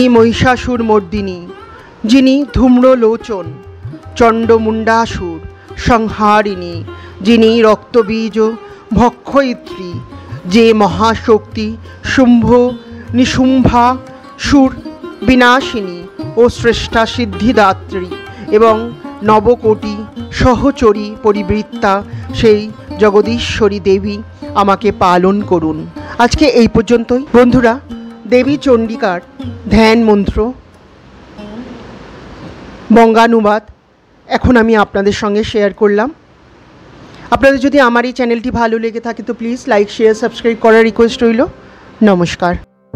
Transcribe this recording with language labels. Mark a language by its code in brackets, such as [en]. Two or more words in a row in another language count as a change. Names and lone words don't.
[bn] মহিষাসুরমর্দিনী, যিনি ধূম্রলোচন চণ্ডমুণ্ডাসুর সংহারিণী, যিনি রক্তবীজ ভক্ষয়িত্রী, যে মহাশক্তি শুম্ভ নিশুম্ভা সুর বিনাশিনী ও শ্রেষ্ঠা সিদ্ধিদাত্রী এবং নবকোটি সহচরী পরিবৃত্তা সেই জগদীশ্বরী দেবী আমাকে পালন করুন। আজ কে এই পর্যন্তই বন্ধুরা। দেবী চণ্ডিকার ধ্যান মন্ত্র বঙ্গানুবাদ এখন আমি আপনাদের সঙ্গে শেয়ার করলাম। আপনাদের যদি আমার এই চ্যানেলটি ভালো লেগে থাকে তো প্লিজ [en] like share subscribe [bn] করার রিকোয়েস্ট রইল। নমস্কার।